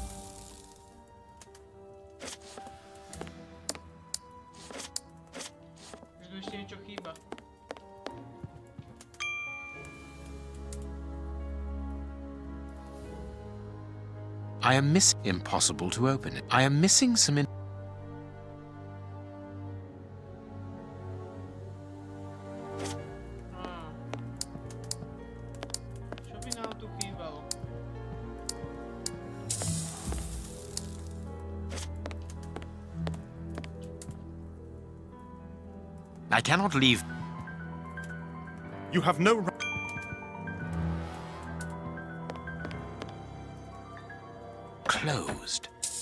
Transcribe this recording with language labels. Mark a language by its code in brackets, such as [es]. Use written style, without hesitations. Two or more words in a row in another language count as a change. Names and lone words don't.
[sk] Že tu ešte niečo chýba. [en] I am missing... Impossible to open it. I am missing some... [sk] Čo by nám tu chýbalo? [en] I cannot leave... You have no right. Closed.